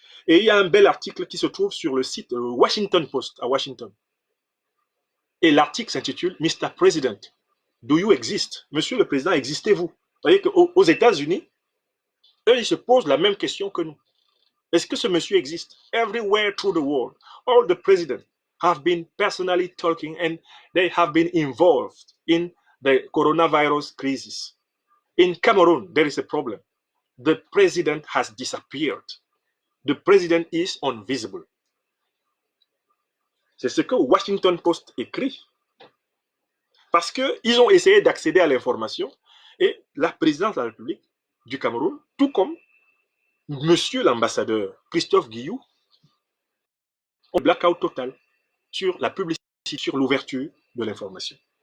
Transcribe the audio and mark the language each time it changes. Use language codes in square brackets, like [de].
[fr] Et il y a un bel article qui se trouve sur le site Washington Post à Washington. Et l'article s'intitule [en] Mr. President, do you exist? [fr] Monsieur le Président, existez-vous? Vous voyez qu'aux États-Unis, eux, ils se posent la même question que nous. Est-ce que ce monsieur existe? [en] Everywhere through the world, all the presidents have been personally talking and they have been involved in the coronavirus crisis. In Cameroon, there is a problem. The president has disappeared. The president is invisible. [fr] C'est ce que Washington Post écrit. Parce qu'ils ont essayé d'accéder à l'information et la présidence de la République du Cameroun, tout comme monsieur l'ambassadeur Christophe Guillou, ont blackout total sur la publicité, sur l'ouverture de l'information.